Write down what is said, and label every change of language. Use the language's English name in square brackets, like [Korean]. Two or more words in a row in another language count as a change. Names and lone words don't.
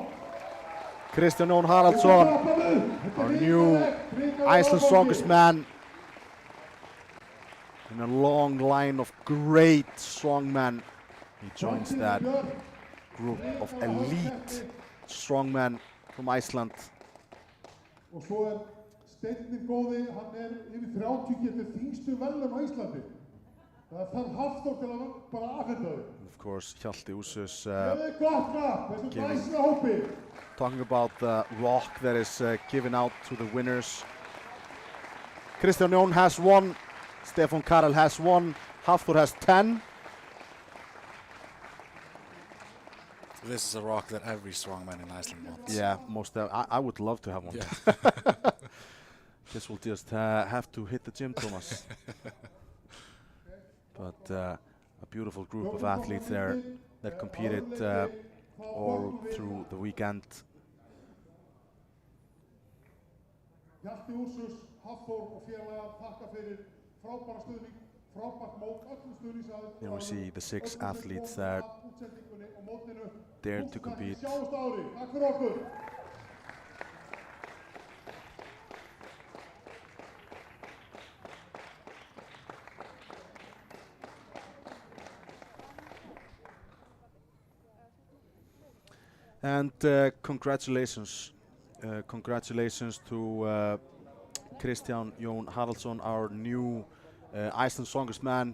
[English] Kristján Jón Haraldsson, our new Iceland Strongest Man, in a long line of great strongmen. He joins that group of elite strongmen from Iceland. [Icelandic] Og svo Steinninn góði, hann yfir 30 getur þyngstu velum á Íslandi. Það þarf Hafthor til að bara afhenda þau. [English] Of course, Hjalti Úsus talking about the rock that is given out to the winners. Kristján Jón has 1, Stefán Karel has 1, Hafthor has 10. This is a rock that every strongman in Iceland wants. Yeah, I would love to have one. Yeah. Guess we'll just have to hit the gym, Thomas. But a beautiful group of athletes there that competed all through the weekend. [Icelandic] Hjalti Úsus, Hafthor og félagar þakka fyrir frábæra stuðning, frábært mót, öllum stuðningsaðilum. [English] Here we see the 6 athletes that dared to compete. [Icelandic] Sjáumst á ári, takk fyrir okkur. [English] And congratulations to Kristján Jón Haraldsson, our new Iceland Strongest Man.